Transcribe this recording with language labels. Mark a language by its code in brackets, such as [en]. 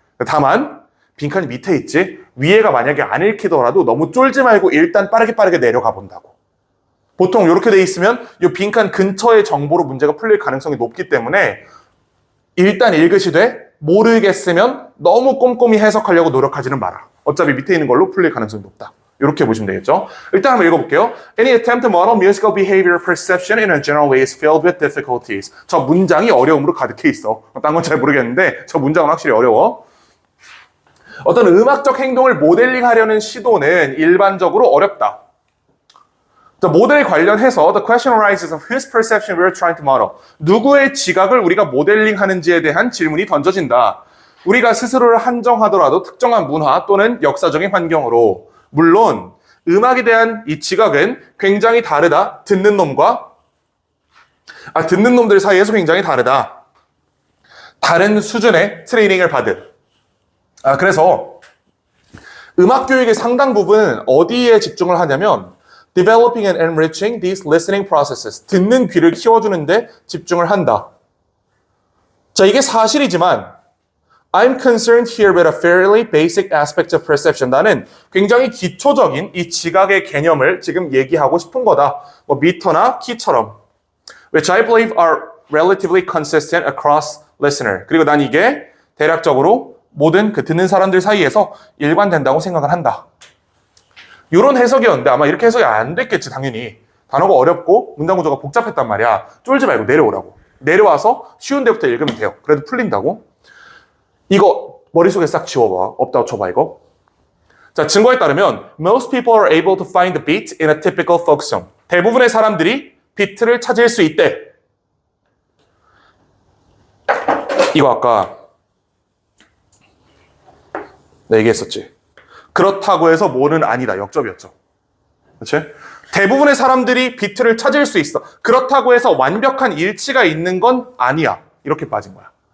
[ko] 다만 빈칸이 밑에 있지 위에가 만약에 안 읽히더라도 너무 쫄지 말고 일단 빠르게 내려가 본다고. 보통 이렇게 돼 있으면 이 빈칸 근처의 정보로 문제가 풀릴 가능성이 높기 때문에 일단 읽으시되 모르겠으면 너무 꼼꼼히 해석하려고 노력하지는 마라. 어차피 밑에 있는 걸로 풀릴 가능성이 높다. 이렇게 보시면 되겠죠. 일단 한번 읽어볼게요. [en] Any attempt to model musical behavior perception in a general way is filled with difficulties. [ko] 저 문장이 어려움으로 가득해 있어. 딴 건 잘 모르겠는데 저 문장은 확실히 어려워. 어떤 음악적 행동을 모델링하려는 시도는 일반적으로 어렵다. 자, 모델 관련해서 [en] the question arises of whose perception we are trying to model. [ko] 누구의 지각을 우리가 모델링하는지에 대한 질문이 던져진다. 우리가 스스로를 한정하더라도 특정한 문화 또는 역사적인 환경으로 물론 음악에 대한 이 지각은 굉장히 다르다. 듣는 놈들 사이에서 굉장히 다르다. 다른 수준의 트레이닝을 받은. 그래서 음악 교육의 상당 부분은 어디에 집중을 하냐면 [en] developing and enriching these listening processes. [ko] 듣는 귀를 키워주는데 집중을 한다. 자, 이게 사실이지만 [en] I'm concerned here with a fairly basic aspect of perception. [ko] 나는 굉장히 기초적인 이 지각의 개념을 지금 얘기하고 싶은 거다. 뭐 미터나 키처럼. [en] Which I believe are relatively consistent across listener. [ko] 그리고 난 이게 대략적으로 모든 그 듣는 사람들 사이에서 일관된다고 생각을 한다. 이런 해석이었는데 아마 이렇게 해석이 안 됐겠지, 당연히. 단어가 어렵고 문장 구조가 복잡했단 말이야. 쫄지 말고 내려오라고. 내려와서 쉬운 데부터 읽으면 돼요. 그래도 풀린다고. 이거 머릿속에 싹 지워봐. 없다 쳐봐 이거. 자, 증거에 따르면 [en] most people are able to find the beat in a typical folk song. [ko] 대부분의 사람들이 비트를 찾을 수 있대. 이거 아까 내가 얘기했었지. 그렇다고 해서 뭐는 아니다. 역접이었죠. 그렇지? 대부분의 사람들이 비트를 찾을 수 있어. 그렇다고 해서 완벽한 일치가 있는 건 아니야. 이렇게 빠진 거야.